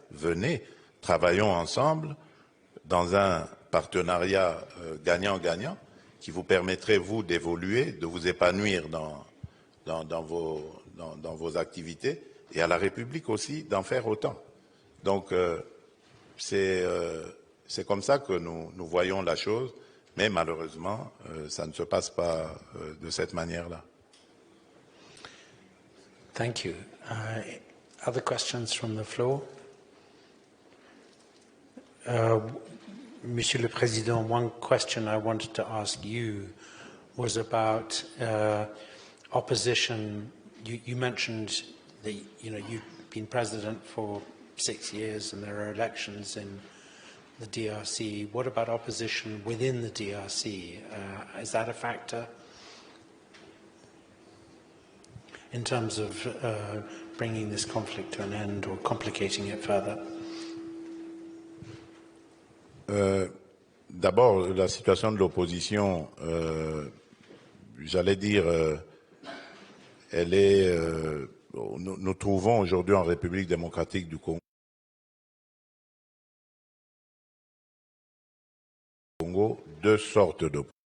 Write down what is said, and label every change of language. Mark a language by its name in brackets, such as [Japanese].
[French] Venez, travaillons ensemble dans un partenariat gagnant-gagnant qui vous permettrait, vous, d'évoluer, de vous épanouir dans vos activités, et à la République aussi d'en faire autant. Donc, c'est comme ça que nous voyons la chose, mais malheureusement, ça ne se passe pas de cette manière-là. [English] Thank you. Other questions from the floor? [French] Monsieur le Président, [English] one question I wanted to ask you was about opposition. You mentioned that you've been president for 6 years and there are elections in the DRC. What about opposition within the DRC? Is that a factor in terms of bringing this conflict to an end or complicating it further? [French] D'abord, la situation de l'opposition, j'allais dire, elle est... nous trouvons aujourd'hui en République démocratique du Congo deux sortes d'opposition.